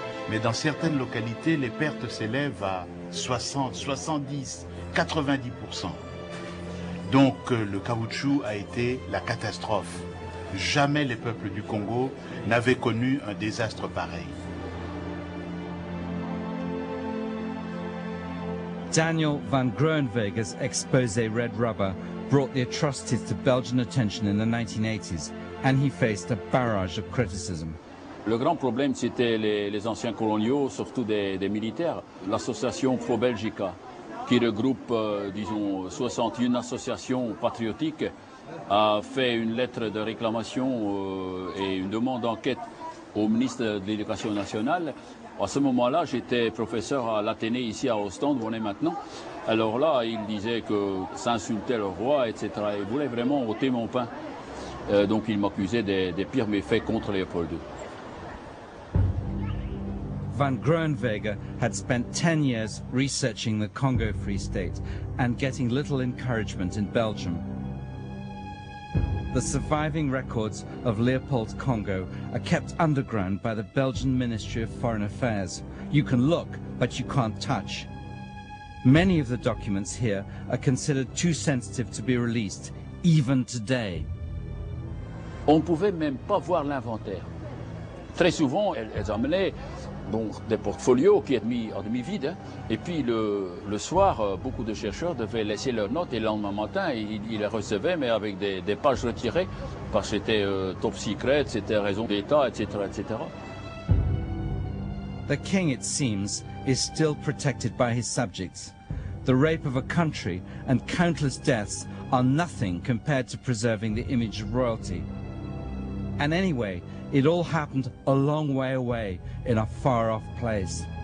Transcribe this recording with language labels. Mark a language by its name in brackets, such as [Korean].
[French] Mais dans certaines localités, les pertes s'élèvent à 60, 70, 90%. Donc le caoutchouc a été la catastrophe. Jamais les peuples du Congo n'avaient connu un désastre pareil. [English] Daniel van Groenwegen's exposé Red Rubber brought the atrocities to Belgian attention in the 1980s, and he faced a barrage of criticism. [French] Le grand problème, c'était les anciens coloniaux, surtout des militaires. L'association Pro-Belgica, qui regroupe, disons, 61 associations patriotiques, a fait une lettre de réclamation et une demande d'enquête au ministre de l'Éducation nationale. À ce moment-là, j'étais professeur à l'Athénée ici à Ostende, où on est maintenant. Alors là, il disait que ça insultait le roi, etc. Il voulait vraiment ôter mon pain. Donc il m'accusait des pires méfaits contre Léopold II. [English] Van Groenwegen had spent 10 years researching the Congo Free State and getting little encouragement in Belgium. The surviving records of Leopold's Congo are kept underground by the Belgian Ministry of Foreign Affairs. You can look, but you can't touch. Many of the documents here are considered too sensitive to be released, even today. [French] On ne pouvait même pas voir l'inventaire. Très souvent, elles amenaient des portfolios qui étaient mis en demi-vide. Hein. Et puis le soir, beaucoup de chercheurs devaient laisser leurs notes et le lendemain matin, ils les recevaient, mais avec des pages retirées, parce que c'était top secret, c'était raison d'État, etc., etc. [English] The king, it seems, is still protected by his subjects. The rape of a country and countless deaths are nothing compared to preserving the image of royalty. And anyway, it all happened a long way away in a far-off place.